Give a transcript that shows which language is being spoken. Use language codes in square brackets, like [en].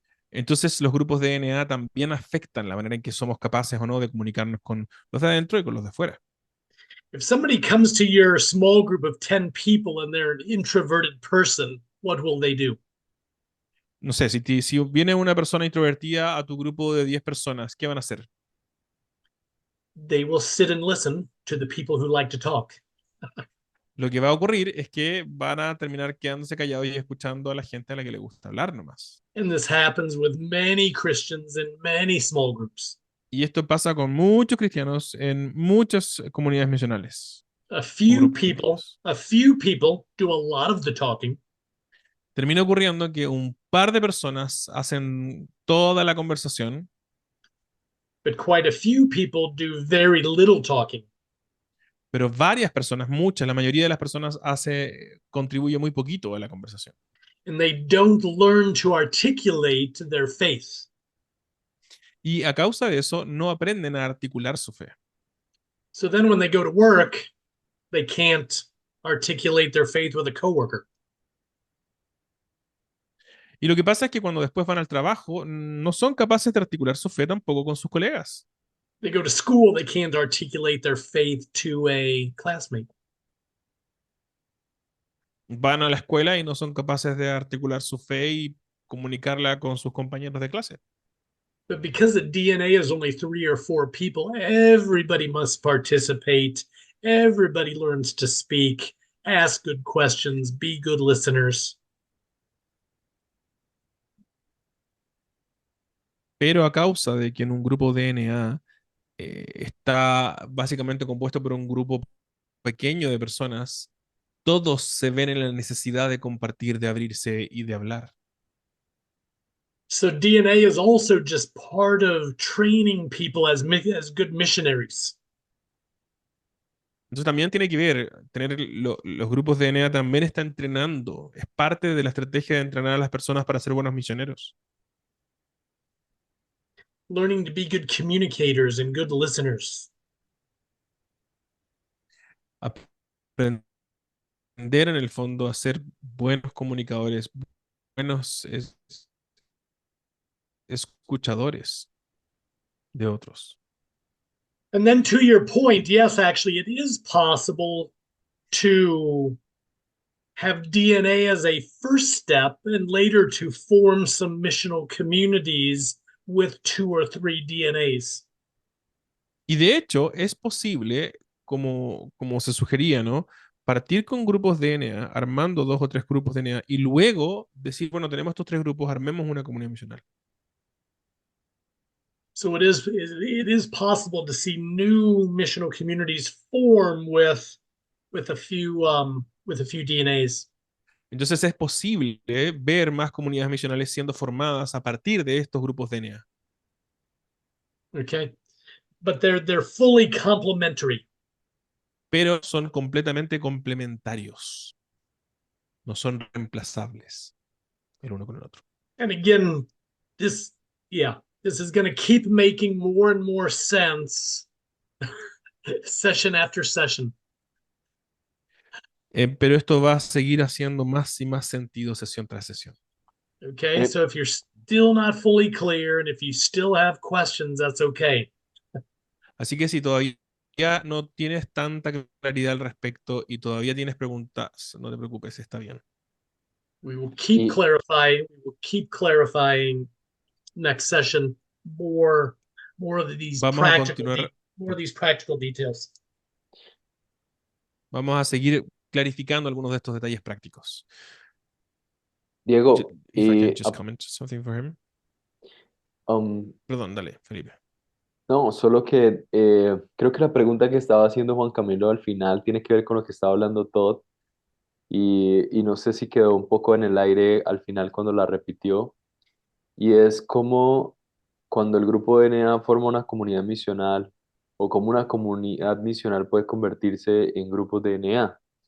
[es] Entonces los grupos de DNA también afectan la manera en que somos capaces o no de comunicarnos con los de adentro y con los de afuera. [en] If somebody comes to your small group of 10 people and they're an introverted person, what will they do? [es] No sé, si viene una persona introvertida a tu grupo de 10 personas, ¿qué van a hacer? [en] They will sit and listen to the people who like to talk. [es] Lo que va a ocurrir es que van a terminar quedándose callados y escuchando a la gente a la que le gusta hablar nomás. [en] And this happens with many Christians in many small groups. [es] Y esto pasa con muchos cristianos en muchas comunidades misionales. [en] A few [es] Grupos [en] people do a lot of the talking. [es] Termina ocurriendo que un par de personas hacen toda la conversación, [en] But quite a few people do very little talking. [es] pero varias personas, muchas, la mayoría de las personas contribuye muy poquito a la conversación. [en] And they don't learn to articulate their faith. [es] Y a causa de eso no aprenden a articular su fe. [en] So then when they go to work, they can't articulate their faith with a coworker. [es] Y lo que pasa es que cuando después van al trabajo, no son capaces de articular su fe tampoco con sus colegas. [en] They go to school, they can't articulate their faith to a classmate. [es] Van a la escuela y no son capaces de articular su fe y comunicarla con sus compañeros de clase. [en] But because the DNA is only 3 or 4 people, everybody must participate. Everybody learns to speak, ask good questions, be good listeners. [es] Pero a causa de que en un grupo DNA está básicamente compuesto por un grupo pequeño de personas, todos se ven en la necesidad de compartir, de abrirse y de hablar. [en] So DNA is also just part of training people as good missionaries. [es] Entonces también tiene que ver, tener los grupos de DNA también está entrenando, es parte de la estrategia de entrenar a las personas para ser buenos misioneros. [en] Learning to be good communicators and good listeners. [es] Aprender en el fondo a ser buenos comunicadores, buenos escuchadores de otros. [en] And then to your point, yes, actually, it is possible to have DNA as a first step and later to form some missional communities with 2 or 3 DNAs. [es] Y de hecho, es posible, como se sugería, ¿no? Partir con grupos DNA, armando 2 o 3 grupos DNA, y luego decir, bueno, tenemos estos 3 grupos, armemos una comunidad misional. [en] So it is possible to see new missional communities form with a few DNAs. [es] Entonces es posible ver más comunidades misionales siendo formadas a partir de estos grupos DNA. [en] Okay, but they're fully complementary. [es] Pero son completamente complementarios. No son reemplazables el uno con el otro. [en] And again, this is going to keep making more and more sense session after session. [es] Pero esto va a seguir haciendo más y más sentido sesión tras sesión. [en] Okay, so if you're still not fully clear and if you still have questions, that's okay. [es] Así que si todavía no tienes tanta claridad al respecto y todavía tienes preguntas, no te preocupes, está bien. [en] We will keep clarifying. We will keep clarifying next session more of these [es] Vamos a continuar, [en] more of these practical details. [es] vamos a seguir clarificando algunos de estos detalles prácticos. Diego, [en] If I can just comment something for him. [es] Perdón, dale, Felipe. No, solo que creo que la pregunta que estaba haciendo Juan Camilo al final tiene que ver con lo que estaba hablando Todd y no sé si quedó un poco en el aire al final cuando la repitió y es como cuando el grupo de DNA forma una comunidad misional o como una comunidad misional puede convertirse en grupos de DNA.